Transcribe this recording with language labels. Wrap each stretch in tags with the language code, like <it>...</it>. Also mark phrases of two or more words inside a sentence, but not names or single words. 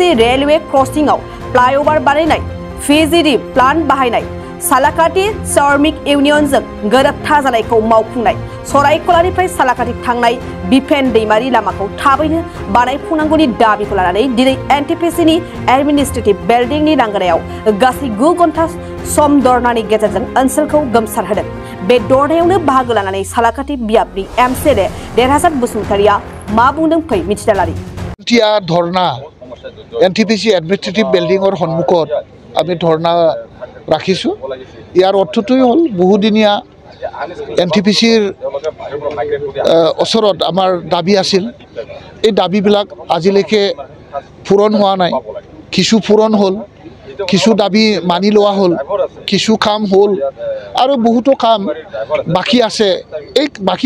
<brx>रेलवे क्रसिंआव फ्लाइओभार बानायनाय फिजिडि प्लान बाहायनाय सालाकाति श्रमिक इउनियनजों गोरोबथा जानायखौ मावफुंनाय सरायकलानिफ्राय सालाकाति थांनाय बिफेन दैमारि लामाखौ थाबैनो बानायफुंनांगौनि दाबिखौ लानानै दिनै NTPCनि</brx> <en>administrative building</en> <brx>लांगोनायाव गासै 9 घन्टा सम दरनानि गेजेरजों ओनसोलखौ गोमसारहोदों बे दरनायावनो बाहागो लानानै सालाकाति बियाबनि एमसिएलए देरहासार बसुमतारिया मा बुंदों फै मिथिना लानि</brx> <as>धरना NTPC</as> <en>administrative building</en> <as>সন্মুখত আমি ধৰ্ণা ৰাখিছো ইয়াৰ অৰ্থটোই হল বহুদিনীয়া NTPCৰ ওচৰত আমাৰ দাবী আছিল এই দাবীবিলাক আজিলৈকে পূৰণ হোৱা নাই কিছু পূৰণ হ'ল কিছু দাবী মানি লোৱা হ'ল কিছু কাম হ'ল আৰু বহুতো কাম বাকি আছে এই বাকি</as>